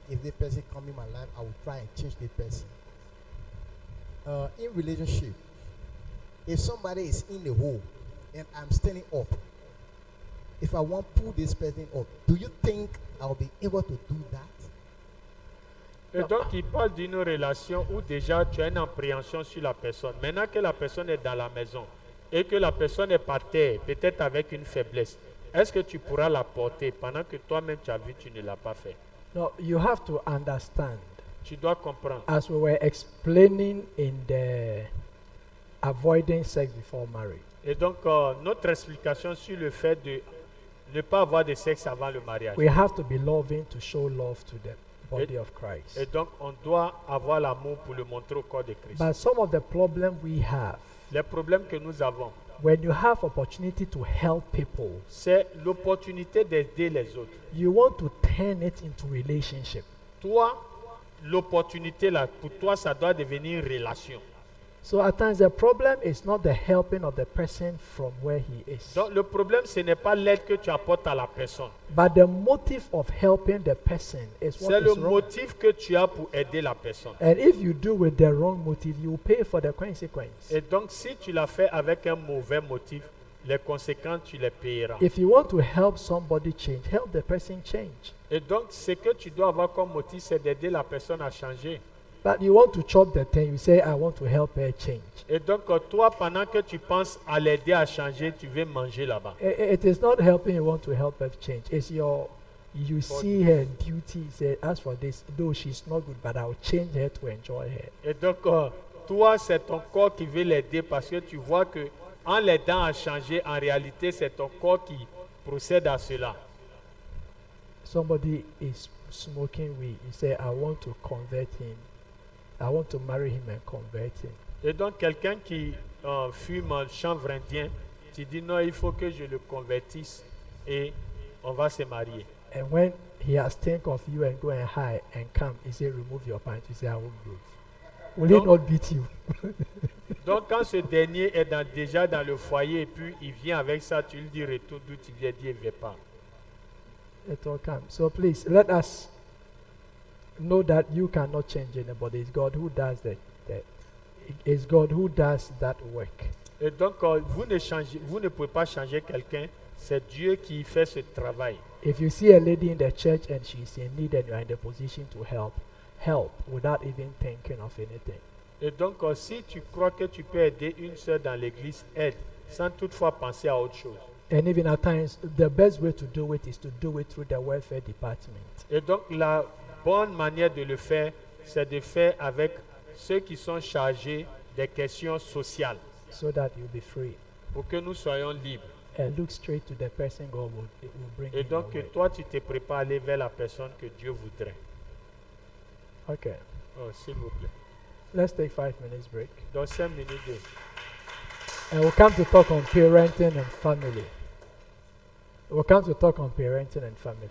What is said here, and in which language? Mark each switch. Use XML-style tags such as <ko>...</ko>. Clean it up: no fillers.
<en>If the person come in my life, I will try and change the person." In relationship, if somebody is in the hole and I'm standing up, if I want to pull this person up, do you think I'll be able to do that?</en> <fr>Et donc, il parle d'une relation où déjà tu as une appréhension sur la personne. Maintenant que la personne est dans la maison et que la personne est par terre, peut-être avec une faiblesse, est-ce que tu pourras la porter pendant que toi-même tu as vu, tu ne l'as pas fait?</fr> <en>No, you have to understand.</en> <fr>Tu dois comprendre.</fr> <en>As we were explaining in the avoiding sex before marriage,</en> <fr>Et donc, notre explication sur le fait de ne pas avoir de sexe avant le mariage.</fr> <en>we have to be loving to show love to the body of Christ.</en> <fr>Et donc, on doit avoir l'amour pour le montrer au corps de Christ.</fr> <en>But some of the problem we have,</en> <fr>Les problèmes que nous avons,</fr> <en>when you have opportunity to help people,</en> <fr>c'est l'opportunité d'aider les autres.</fr> <en>you want to turn it into relationship.</en> <fr>Toi, l'opportunité là, pour toi, ça doit devenir une relation.</fr> <en>So at times the problem is not the helping of the person from where he is,</en> <fr>Donc, le problème, ce n'est pas l'aide que tu apportes à la personne.</fr> <en>but the motive of helping the person is what</en> <fr>C'est le</fr> <en>is wrong.</en> <fr>motif que tu as pour aider la personne.</fr> <en>And if you do with the wrong motive, you pay for the consequence.</en> <fr>Et donc, si tu l'as fait avec un mauvais motif, les conséquences, tu les payeras.</fr> <en>If you want to help somebody change, help the person change.</en> <fr>Et donc, ce que tu dois avoir comme motif, c'est d'aider la personne à changer.</fr> <en>But you want to chop the thing, you say, I want to help her change.</en> <fr>Et donc, toi, pendant que tu penses à l'aider à changer, tu veux manger là-bas.</fr> <en>It is not helping you want to help her change. It's you see her beauty, say, as for this, though she's not good, but I'll change her to enjoy her.</en> <fr>Et donc, toi, c'est ton corps qui veut l'aider parce que tu vois que en l'aidant à changer, en réalité, c'est ton corps qui procède à cela.</fr> <en>Somebody is smoking weed. You say, I want to convert him. I want to marry him and convert him.</en> <fr>Et donc, quelqu'un qui fume un chanvre indien, tu dis non, il faut que je le convertisse et on va se marier.</fr> <en>And when he has think of you and go and hide and come, he say remove your pants, you say I won't move. Will he</en> <fr>Donc-</fr> <en>not beat you?</en> <fr>Donc quand ce dernier est déjà dans le foyer et puis il vient avec ça, tu lui dis retourne d'où tu viens, dis il ne veut pas.</fr> <en>It will come. So please let us know that you cannot change anybody. It's God who does it's God who does that work.</en> <fr>Et donc vous ne pouvez pas changer quelqu'un, c'est Dieu qui fait ce travail.</fr> <en>If you see a lady in the church and she's in need and you are in the position to help without even thinking of anything.</en> <fr>Et donc si tu crois que tu peux aider une sœur dans l'église, aide, sans toutefois penser à autre chose.</fr> <en>And even at times, the best way to do it is to do it through the welfare department.</en> <fr>Et donc la bonne manière de le faire, c'est de faire avec ceux qui sont chargés des questions sociales,</fr> <en>So that you'll be free.</en> <fr>pour que nous soyons libres.</fr> <en>And look straight to the person God will bring</en> <fr>Et</fr> <en>in</en> <fr>donc</fr> <en>your</en> <fr>que</fr> <en>way.</en> <fr>toi, tu te prépares à aller vers la personne que Dieu voudrait.</fr> <en>Okay.</en> <fr>Oh, s'il vous plaît.</fr> <en>Let's take 5 minutes break.</en> <fr>Dans 5 minutes.</fr> <en>And we'll come to talk on parenting and family. We'll come to talk on parenting and family.</en>